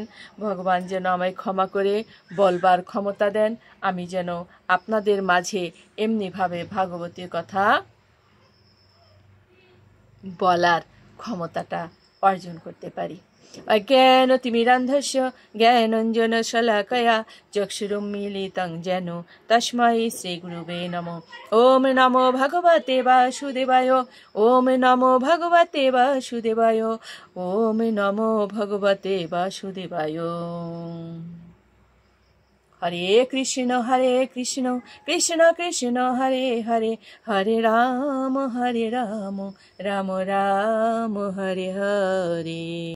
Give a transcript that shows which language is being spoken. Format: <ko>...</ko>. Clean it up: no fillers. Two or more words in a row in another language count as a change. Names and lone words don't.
<bn>ভগবান যেন আমায় ক্ষমা করে বলবার ক্ষমতা দেন, আমি যেন আপনাদের মাঝে এমনিভাবে ভাগবতীর কথা বলার ক্ষমতাটা অর্জন করতে পারি।</bn> <sa>অজ্ঞানতিমিরান্ধস্য জ্ঞানাঞ্জন শলাকয়া চক্ষুরুন্মীলিতং যেন তস্मै শ্রীগুরুবে নমঃ। ওম নমো ভগবতে বাসুদেবায়, ওম নমো ভগবতে বাসুদেবায়, ওম নমো ভগবতে বাসুদেবায়। হরে কৃষ্ণ কৃষ্ণ কৃষ্ণ হরে হরে, হরে রাম রাম রাম হরে হরে।</sa>